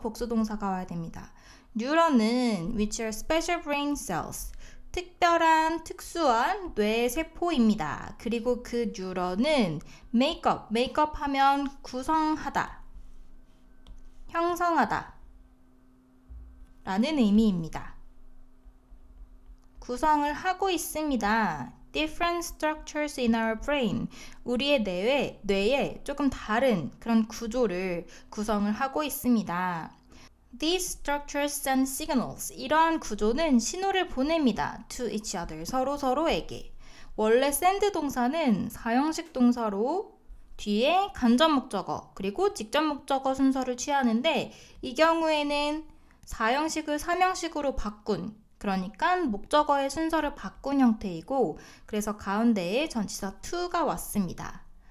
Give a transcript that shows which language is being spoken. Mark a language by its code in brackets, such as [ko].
[ko] 복수동사가 와야 됩니다. 뉴런은 [en] which are special brain cells [ko] 특별한 특수한 뇌 세포입니다. 그리고 그 뉴런은 메이크업 하면 구성하다, 형성하다 라는 의미입니다. 구성을 하고 있습니다. [en] Different structures in our brain. [ko] 우리의 뇌에 조금 다른 그런 구조를 구성을 하고 있습니다. [en] These structures send signals. [ko] 이러한 구조는 신호를 보냅니다. [en] To each other. [ko] 서로에게. 원래 send 동사는 사형식 동사로 뒤에 간접 목적어 그리고 직접 목적어 순서를 취하는데 이 경우에는 사형식을 삼형식으로 바꾼 그러니까 목적어의 순서를 바꾼 형태이고 그래서 가운데에 전치사 to가 왔습니다.